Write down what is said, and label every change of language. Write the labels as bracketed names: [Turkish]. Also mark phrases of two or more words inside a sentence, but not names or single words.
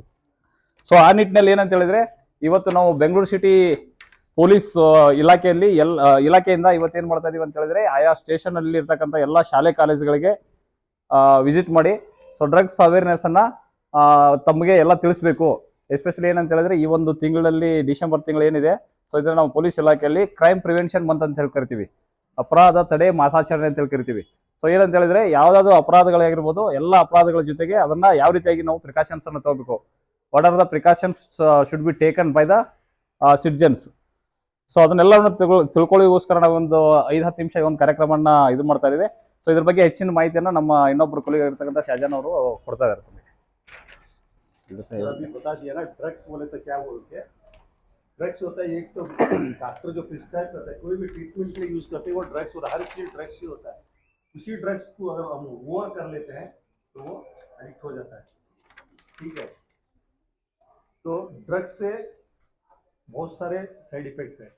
[Kannada] ಸೊ ಆ ನಿಟ್ಟಿನಲ್ಲಿ ಏನಂತ ಹೇಳಿದ್ರೆ, ಇವತ್ತು ನಾವು ಬೆಂಗಳೂರು ಸಿಟಿ ಪೊಲೀಸ್ ಇಲಾಖೆಯಲ್ಲಿ ಇಲಾಖೆಯಿಂದ ಇವತ್ತೇನ್ ಮಾಡ್ತಾ ಇದೀವಿ ಅಂತ ಹೇಳಿದ್ರೆ, ಆಯಾ ಸ್ಟೇಷನ್ ಅಲ್ಲಿ ಇರ್ತಕ್ಕಂಥ ಎಲ್ಲಾ ಶಾಲೆ ಕಾಲೇಜುಗಳಿಗೆ ವಿಸಿಟ್ ಮಾಡಿ, ಸೊ [English] drugs awareness [Kannada] ಅನ್ನ ತಮಗೆ ಎಲ್ಲ ತಿಳಿಸ್ಬೇಕು. ಎಸ್ಪೆಷಲಿ ಏನಂತ ಹೇಳಿದ್ರೆ ಈ ಒಂದು ತಿಂಗಳಲ್ಲಿ ಡಿಸೆಂಬರ್ ತಿಂಗಳು ಏನಿದೆ, ಸೊ ಇದನ್ನ ನಾವು ಪೊಲೀಸ್ ಇಲಾಖೆಯಲ್ಲಿ [English] crime prevention month [Kannada] ಅಂತ ಹೇಳಿ ಕರಿತೀವಿ, ಅಪರಾಧ ತಡೆ ಮಾಸಾಚರಣೆ ಅಂತ ಹೇಳಿ ಕರಿತೀವಿ. ಸೊ ಏನಂತ ಹೇಳಿದ್ರೆ ಯಾವ್ದಾದ್ರು ಅಪರಾಧಗಳಾಗಿರ್ಬೋದು, ಎಲ್ಲ ಅಪರಾಧಗಳ ಜೊತೆಗೆ ಅದನ್ನ ಯಾವ ರೀತಿಯಾಗಿ ನಾವು ಪ್ರಿಕಾಷನ್ಸ್ ಅನ್ನು ತಗೋಬೇಕು, [English] What are the precautions should be taken by the citizens. [Kannada] ಸೊ ಅದನ್ನೆಲ್ಲವನ್ನು ತಿಳ್ಕೊಳ್ಳಿಗೋಸ್ಕರ ನಾವು ಒಂದು 5-10 ನಿಮಿಷ ಒಂದು ಕಾರ್ಯಕ್ರಮನ ಇದು ಮಾಡ್ತಾ ಇದೀವಿ. ಸೊ ಇದ್ರ ಬಗ್ಗೆ ಹೆಚ್ಚಿನ ಮಾಹಿತಿಯನ್ನ ನಮ್ಮ ಇನ್ನೊಬ್ರು ಕೊಲಿಗ ಇರ್ತಕ್ಕಂಥ ಶಾಜಾನ್ ಅವರು ಕೊಡ್ತಾ ಇದ್ದಾರೆ. [Hindi] अभी बता दिया ना, ड्रग्स बोले तो क्या बोलते हैं? ड्रग्स होता है, एक तो डॉक्टर जो प्रिस्क्राइब करता है, कोई भी ट्रीटमेंट के लिए यूज करते हैं वो ड्रग्स होता है, हर चीज ड्रग्स ही होता है. उसी ड्रग्स को अगर हम ओवर कर लेते हैं तो वो एडिक्ट हो जाता है. ठीक है, तो ड्रग्स से बहुत सारे [English] side effects [Hindi] हैं.